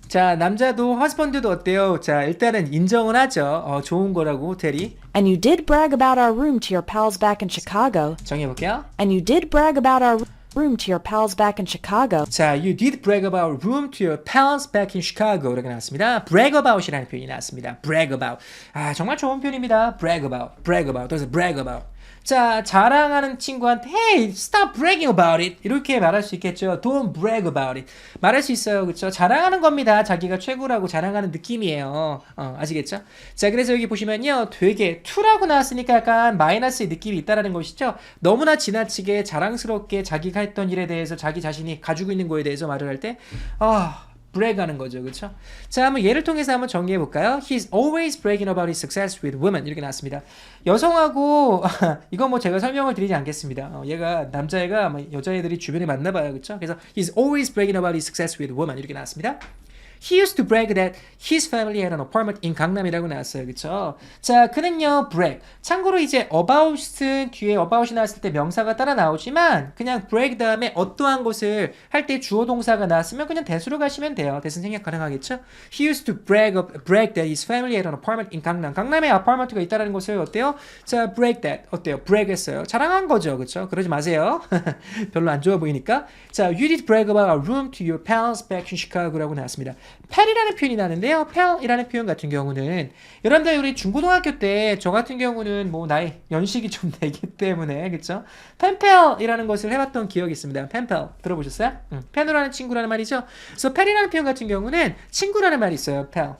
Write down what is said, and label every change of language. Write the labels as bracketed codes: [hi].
[ko] 자, 남자도 허스번드도 어때요? 자, 일단은 인정은 하죠. 좋은 거라고 호텔이. [en] And you did brag about our room to your pals back in Chicago. [ko] 정해볼게요. [en] And you did brag about our room to your pals back in Chicago. 자, you did brag about room to your pals back in Chicago [ko] 라고 나왔습니다. brag about이라는 표현이 나왔습니다. [en] brag about. [ko] 정말 좋은 표현입니다. [en] brag about. 그래서 brag about. [ko] 자, 자랑하는 친구한테 [en] hey, stop bragging about it [ko] 이렇게 말할 수 있겠죠. [en] don't brag about it [ko] 말할 수 있어요. 그쵸? 자랑하는 겁니다. 자기가 최고라고 자랑하는 느낌이에요. 아시겠죠? 자, 그래서 여기 보시면요, 되게 to라고 나왔으니까 약간 마이너스의 느낌이 있다라는 것이죠. 너무나 지나치게 자랑스럽게 자기가 했던 일에 대해서 자기 자신이 가지고 있는 거에 대해서 말을 할 때 brag 하는 거죠. 그쵸? 자, 한번 예를 통해서 한번 정리해 볼까요? [en] He's always bragging about his success with women. [ko] 이렇게 나왔습니다. 여성하고, 이건 뭐 제가 설명을 드리지 않겠습니다. 얘가, 남자애가 아마 여자애들이 주변에 많나 봐요. 그쵸? [en] 그래서 He's always bragging about his success with women. [ko] 이렇게 나왔습니다. [en] He used to brag that his family had an apartment in [ko] 강남이라고 나왔어요. 그쵸? 자, 그는요, brag. 참고로 이제 about은 뒤에 about이 나왔을 때 명사가 따라 나오지만 그냥 brag 다음에 어떠한 것을 할 때 주어 동사가 나왔으면 그냥 대수로 가시면 돼요. 대신 생략 가능하겠죠? [en] He used to brag that his family had an apartment in 강남. [ko] 강남에 아파트가 있다는 것을 어때요? 자, brag that. 어때요? brag 했어요. 자랑한 거죠. 그쵸? 그러지 마세요. 별로 안 좋아 보이니까. 자, you did brag about our room to your pals back in Chicago라고 나왔습니다. 펠이라는 표현이 나는데요. 펠이라는 표현 같은 경우는 여러분들 우리 중고등학교 때 저 같은 경우는 뭐 나이 연식이 좀 되기 때문에 그쵸? 펜펠이라는 것을 해봤던 기억이 있습니다. 펜펠 들어보셨어요? 펜으로 하는 친구라는 말이죠. 그래서 펠이라는 표현 같은 경우는 친구라는 말이 있어요. 펠.